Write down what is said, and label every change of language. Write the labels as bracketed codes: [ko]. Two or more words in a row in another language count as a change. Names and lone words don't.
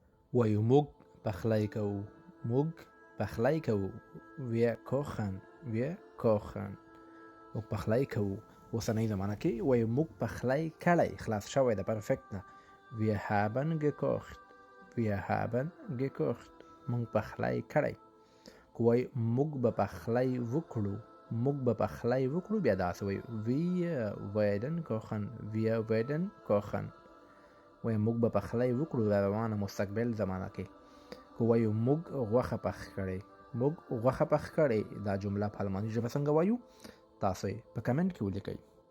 [ps] وایو موږ پخلی کوو. موږ پخلی کوو. [de] Wir kochen. Wir kochen. [ps] موږ پخلی کوو. اوسنۍ زمانه کې وایو موږ پخلی کړی، خلاص شوی ده، پرفکت ده. [de] Wir haben gekocht. Wir haben gekocht. [ps] موږ پخلی کړی. که وایو موږ به پخلی وکړو، موږ به پخلی وکړو، بیا داسې وایو [de] Wir werden kochen. Wir werden kochen. [ps] وایو موږ به پخلی وکړو، دا روانه مستقبل زمانه کې. که وایو موږ غوښه پخ کړې، موږ غوښه پخ کړې، دا جمله په الماني ژبه څنګه وایو؟ تاسو یې په کمنټ کې ولیکئ.